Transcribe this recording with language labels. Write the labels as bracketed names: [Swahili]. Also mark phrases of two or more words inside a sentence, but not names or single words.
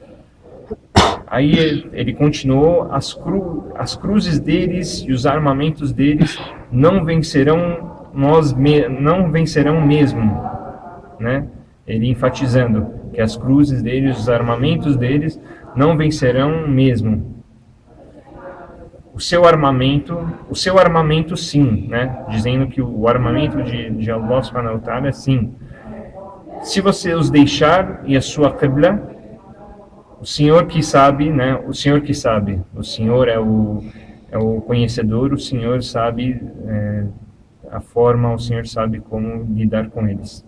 [Portuguese] Aí ele continuou, as cruzes deles e os armamentos deles não vencerão mesmo, né? Ele enfatizando que as cruzes deles, os armamentos deles não vencerão mesmo. o seu armamento sim, né? Dizendo que o armamento de Allah [Arabic] سبحانه وتعالى [Portuguese] sim. Se você os deixar e a sua qibla, o Senhor que sabe, né? O Senhor que sabe. O Senhor é o conhecedor, o Senhor sabe a forma, o Senhor sabe como lidar com eles.